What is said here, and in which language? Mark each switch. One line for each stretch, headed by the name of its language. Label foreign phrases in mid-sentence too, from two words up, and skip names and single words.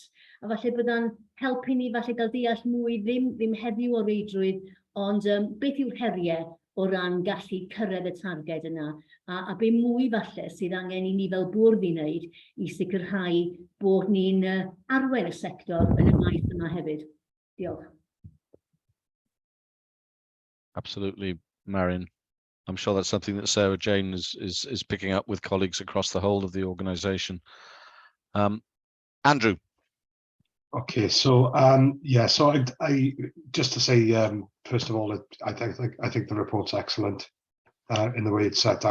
Welsh: A falle byddai'n helpu ni falle gael deall mwy, ddim heddiw o reidrwydd, ond beth yw'r heriau o ran gallu cyrraedd y targed yna, a be mwy falle sydd angen i ni fel bwrdd i wneud i sicrhau bod ni'n arwain y sector yn y maes yma hefyd. Diolch.
English: Absolutely, Marion. I'm sure that's something that Sarah Jane is picking up with colleagues across the whole of the organisation. Andrew. Okay, so so I just to say first of all, I think the report's excellent in the way it's set out.